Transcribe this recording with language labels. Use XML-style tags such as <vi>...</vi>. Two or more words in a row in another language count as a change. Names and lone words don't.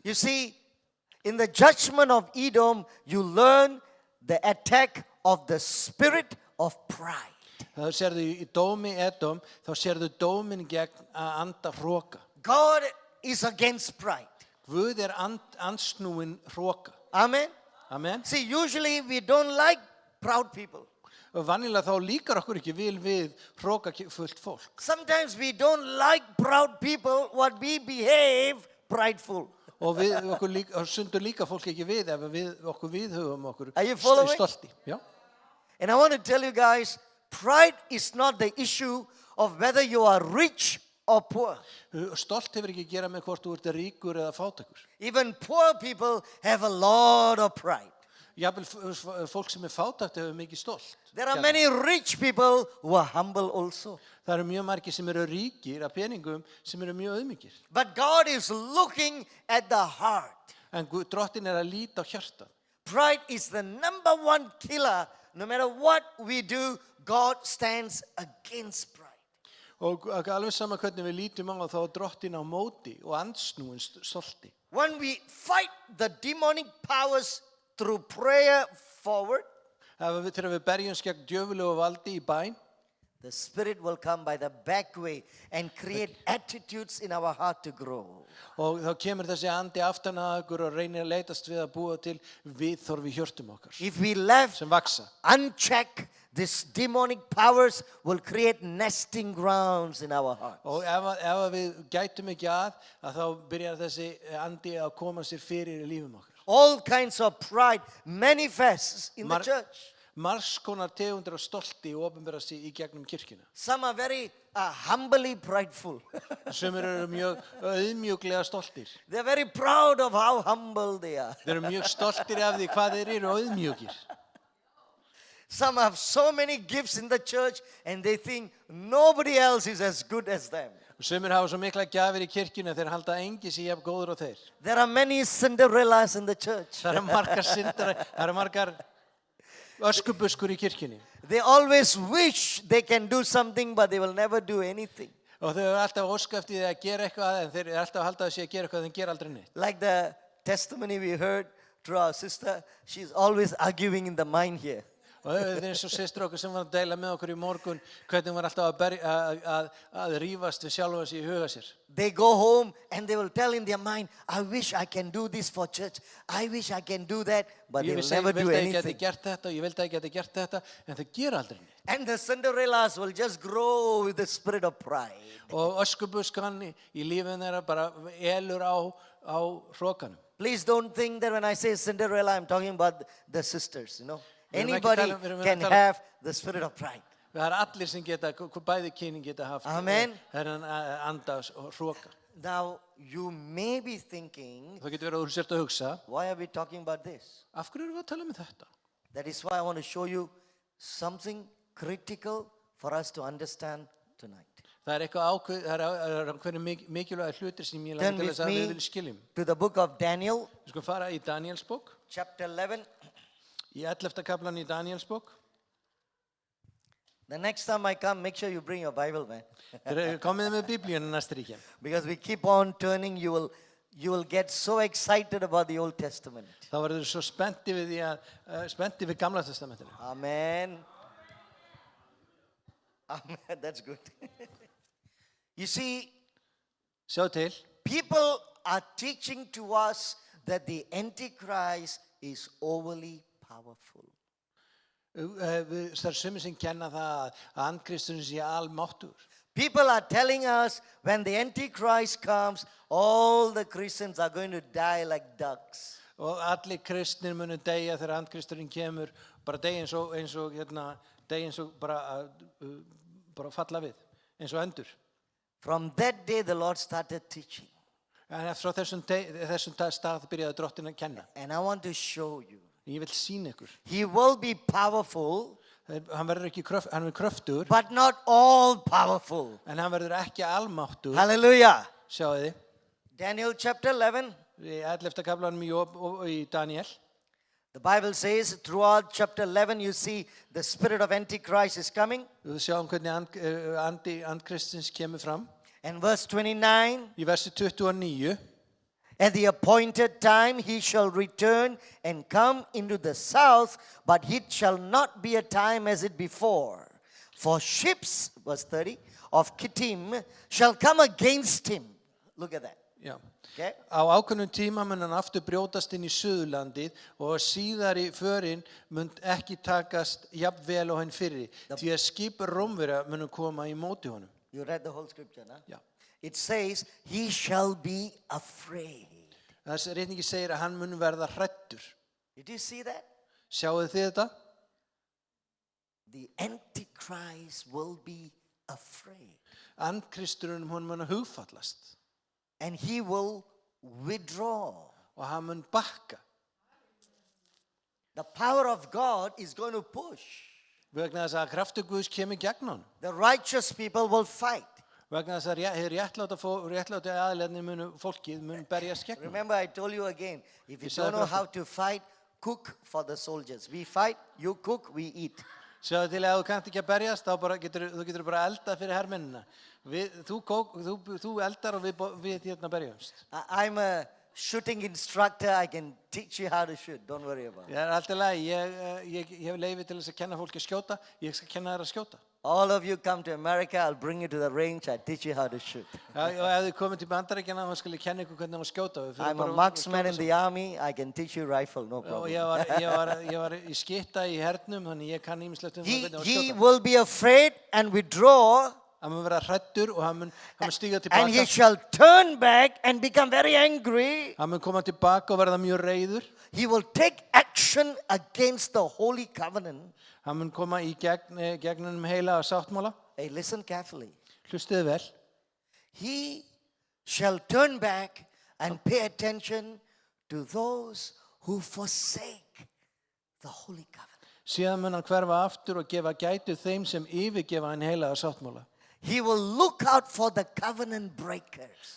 <en>You see, in the judgment of Edom, you learn the attack of the spirit of pride.</en> <is>Það sérðu í dómi Edom, þá sérðu dómin gegn að anda hroka.</is> <en>God is against pride.</en> <is>Guð er andsnúin hroka.</is> <en>Amen. Amen. See, usually we don't like proud people.</en> <is>Og vanilega þá líkar okkur ekki vel við hroka fullt fólk.</is> <en>Sometimes we don't like proud people what we behave prideful.</en> <is>Og sundur líka fólk ekki við ef okkur viðhugum okkur</is> <en>Are you following?</en> <is>stolti. Já.</is> <en>And I want to tell you guys, pride is not the issue of whether you are rich or poor.</en> <is>Stolt hefur ekki að gera með hvort þú ert ríkur eða fátækur.</is> <en>Even poor people have a lot of pride.</en> <is>Jafnvel fólk sem er fátækt hefur mikið stolt.</is> <en>There are many rich people who are humble also.</en> <is>Það eru mjög margir sem eru ríkir af peningum sem eru mjög auðmikir.</is> <en>But God is looking at the heart.</en> <is>En Drottinn er að líta á hjarta.</is> <en>Pride is the number 1 killer. No matter what we do, God stands against pride.</en> <is>Og alveg sama hvernig við lítum á þá er Drottinn á móti og andsnúin stolti.</is> <en>When we fight the demonic powers through prayer forward,</en> <is>Þegar við berjumst gegn djöfulegu valdi í bæn,</is> <en>the Spirit will come by the back way and create attitudes in our heart to grow.</en> <is>og þá kemur þessi andi aftan að okkur og reynir að leitast við að búa til viðþorf í hjörtum okkar</is> <en>If we left</en> <is>sem vaksa.</is> <en>unchecked, these demonic powers will create nesting grounds in our heart.</en> <is>Og ef við gætum ekki að þá byrjar þessi andi að koma sér fyrir í lífum okkar.</is> <en>All kinds of pride manifests in the church.</en> <is>Margs konar tegundir af stolti og opinbera sig í gegnum kirkjuna.</is> <en>Some are very humbly prideful.</en> <is>Sumir eru mjög auðmjúklega stoltir.</is> <en>They're very proud of how humble they are.</en> <is>Þeir eru mjög stoltir af því hvað þeir eru auðmjúkir.</is> <en>Some have so many gifts in the church and they think nobody else is as good as them.</en> <is>Og sumir hafa svo mikla gjafir í kirkjuna þeir halda engi sé jafn góður á þeir.</is> <en>There are many Cinderellas in the church.</en> <is>Það eru margar öskubuskur í kirkjunni.</is> <en>They always wish they can do something but they will never do anything.</en> <is>Og þau eru alltaf óska eftir því að gera eitthvað en þeir eru alltaf að halda að sé að gera eitthvað en þeir gera aldrei neitt.</is> <en>Like the testimony we heard through our sister, she's always arguing in the mind here.</en> <is>Og þetta eins og systur okkur sem var að deila með okkur í morgun hvernig hún var alltaf að rífast við sjálfa sig í huga sér.</is> <en>They go home and they will tell in their mind, I wish I can do this for church. I wish I can do that. But they</en> <is>Ég</is> <en>will never do</en> <is>vildi að ég geti</is> <en>anything.</en> <is>gert þetta og ég vildi að ég geti gert þetta en þau gera aldrei neitt.</is> <en>And the Cinderellas will just grow with the spirit of pride.</en> <is>Og öskubuskan í lífinu þeirra bara elur á hrokanum.</is> <en>Please don't think that when I say Cinderella, I'm talking about the sisters, you know.</en> <is>Við erum ekki</is> <en>Anybody</en> <is>að tala- við erum</is> <en>can</en> <is>að tala-</is> <en>have the spirit of pride.</en> <is>Það allir sem geta, bæði kynin geta haft</is> <en>Amen.</en> <is>þennan anda og hroka.</is> <en>Now, you may be thinking,</en> <is>Það getur verið að þú sért að hugsa,</is> <en>why are we talking about this?</en> <is>af hverju erum við að tala um þetta?</is> <en>That is why I want to show you something critical for us to understand tonight.</en> <is>Það eitthvað ákveðin mikilvæg hlutir sem ég</is> <en>Turn</en> <is>langar til</is> <en>with</en> <is>þess að við</is> <en>me</en> <is>viljum skiljum.</is> <en>to the book of Daniel,</en> <is>Við skulum fara í Daniels bók,</is> <en>chapter 11.</en> <is>í 11. kaplan í Daniels bók.</is> <en>The next time I come, make sure you bring your Bible, man.</en> <is>Þeir komið með biblíunum næst ríkja.</is> <en>Because we keep on turning, you will get so excited about the Old Testament.</en> <is>Þá verður svo spennti við Gamla testamentinu.</is> <en>Amen. Amen. That's good. You see,</en> <is>Sjá til,</is> <en>people are teaching to us that the Antichrist is overly powerful.</en> <is>það er sumir sem kenna það að andkristurinn sé almáttugur.</is> <en>People are telling us when the Antichrist comes, all the Christians are going to die like ducks.</en> <is>Og allir kristnir munu deyja þegar andkristurinn kemur, bara deyja eins og bara falla við, eins og endur.</is> <en>From that day, the Lord started teaching.</en> <is>En eftir þessum stað byrjaði drottinn að kenna.</is> <en>And I want to show you.</en> <is>Ég vil sýna ykkur.</is> <en>He will be powerful,</en> <is>Hann er kröftugur,</is> <en>but not all powerful.</en> <is>en hann verður ekki almáttugur.</is> <en>Hallelujah.</en> <is>Sjáu þið,</is> <en>Daniel chapter 11.</en> <is>í 11. kaplanum í Daniel.</is> <en>The Bible says throughout chapter 11 you see the spirit of Antichrist is coming.</en> <is>Við sjáum hvernig andkristins kemur fram.</is> <en>And verse 29,</en> <is>Í versi 29,</is> <en>at the appointed time he shall return and come into the south, but it shall not be a time as it before. For ships, verse 30, of Kittim shall come against him. Look at that.</en> <is>já.</is> <en>Okay?</en> <is>Á ákveðnum tíma mun hann aftur brjótast inn í Suðurlandið og síðari förin mun ekki takast jafn vel á henn fyrri, því að skip Rómverja munu koma í móti honum.</is> <en>You read the whole scripture, no?</en> <is>Já.</is> <en>It says, he shall be afraid.</en> <is>Þessi reyningi segir að hann mun verða hræddur.</is> <en>Did you see that?</en> <is>Sjáuð þið þetta?</is> <en>The Antichrist will be afraid.</en> <is>Andkristurinn hún mun hugfallast</is> <en>And he will withdraw.</en> <is>og hann mun bakka.</is> <en>The power of God is going to push.</en> <is>Vegna þess að kraftur Guðs kemur gegn honum.</is> <en>The righteous people will fight.</en> <is>Vegna þess að réttláta aðilarnir fólkið mun berjast gegn honum.</is> <en>Remember, I told you again, if you</en> <is>Ég</is> <en>don't</en> <is>sagði</is> <en>know</en> <is>fyrir</is> <en>how to fight, cook for the soldiers. We fight, you cook, we eat.</en> <is>Sjáðu til að þú kannt ekki að berjast, þá getur bara eldað fyrir hermennina. Þú eldar og við hérna berjumst.</is> <en>I'm a shooting instructor. I can teach you how to shoot. Don't worry about it.</en> <is>Ég alltaf lagi, ég hef leyfi til þess að kenna fólki að skjóta, ég skal kenna þér að skjóta.</is> <en>All of you come to America, I'll bring you to the range, I'll teach you how to shoot.</en> <is>Og ef þið komið til Bandaríkjanna, þá skal ég kenna ykkur hvernig að skjóta.</is> <en>I'm a marksman in the army, I can teach you rifle, no</en> <is>Og</is> <en>problem.</en> <is>ég var í skytta í hernum, þannig ég kann ýmislegt hvernig að</is> <en>He</en> <is>skjóta.</is> <en>will be afraid and withdraw,</en> <is>Hann mun vera hræddur og hann mun stíga</is> <en>and he</en> <is>tilbaka.</is> <en>shall turn back and become very angry.</en> <is>Hann mun koma tilbaka og verða mjög reiður.</is> <en>He will take action against the holy covenant.</en> <is>Hann mun koma í gegnum heila sáttmála.</is> <en>Hey, listen carefully.</en> <is>Hlustiði vel.</is> <en>He shall turn back and pay attention to those who forsake the holy covenant.</en> <is>Síðan mun hann hverfa aftur og gefa gætu þeim sem yfirgefa hann heila sáttmála.</is> <en>He will look out for the covenant breakers.</en>